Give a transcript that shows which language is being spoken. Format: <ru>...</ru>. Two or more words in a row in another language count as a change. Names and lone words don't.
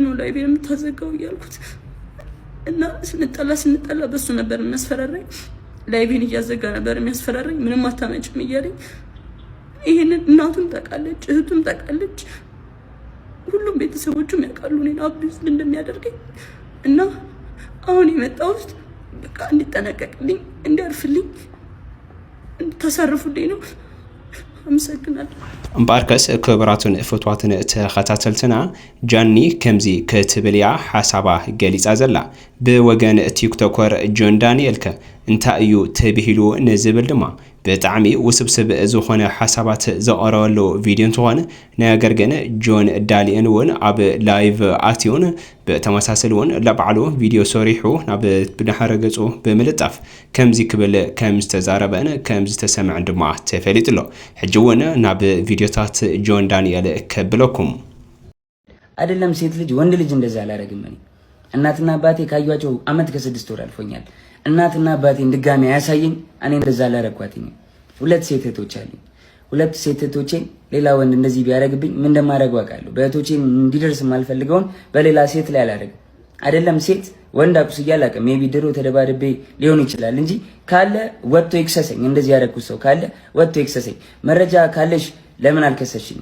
<am>ነው ላይቬን የምታዘጋው እያልኩት እና ስንጣላ በሱ ነበር የሚያስፈራራኝ ላይቬን እያዘጋ ነበር የሚያስፈራረኝ። ምንም አታመጭም እያለኝ ይሄንን እናቱም ታውቃለች፣ እህቱም ታውቃለች፣ ሁሉም ቤተሰቦቹም ያውቃሉ እኔን አቢዩዝ እንደሚያደርገኝ እና አሁን የመጣሁት በቃ እንዲጠነቀቅልኝ፣ እንዲያርፍልኝ፣ እንድታሳርፉልኝ ነው። አመሰግናለሁ።</am> <ti>እምበኣርከስ ክቡራትን ፍትዋትን ተኸታተልትና ጃኒ ከምዚ ክትብልያ ሓሳባ ገሊፃ ዘላ ብወገን ቲክቶከር ጆን ዳንኤል ከ እንታይ እዩ ተብሂሉ ንዝብል ድማ ብጣዕሚ ውስብስብ ዝኾነ ሓሳባት ዘቐረበሉ ቪድዮ እንትኾነ ነገር ግን ጆን ዳንኤል እውን ኣብ ላይቭ ኣትዩን ብተመሳሰሊ እውን ለባዕሉ ቪድዮ ሰሪሑ ናብ ብድሕረ ገጹ ብምልጣፍ ከምዚ ክብል ከም ዝተዛረበን ከም ዝተሰምዐን ድማ ተፈሊጡ ኣሎ። ሕጂ እውን ናብ ቪድዮታት ጆን ዳንኤል ከብለኩም።</ti> <am>አይደለም ሴት ልጅ ወንድ ልጅ እንደዛ አላረግም። እኔ እናትና አባቴ ካዩዋቸው አመት ከ6 ወር አልፎኛል። እናትና አባቴን ድጋሚ አያሳየኝ። እኔ እንደዛ አላረኳትኝ። 2 ሴት እህቶች አሉኝ። 2 ሴት እህቶቼን ሌላ ወንድ እንደዚህ ቢያረግብኝ ምን እንደማረግ አውቃለሁ። በእህቶቼን እንዲደርስ የማልፈልገውን በሌላ ሴት ላይ አላረግም። አይደለም ሴት ወንድ አቁስ እያላቀም ሜቢ ድሮ ተደባድቤ ሊሆን ይችላል እንጂ ካለ ወጥቶ ይክሰሰኝ። እንደዚህ ያረኩት ሰው ካለ ወጥቶ ይክሰሰኝ። መረጃ ካለሽ ለምን አልከሰሽኝ?</am>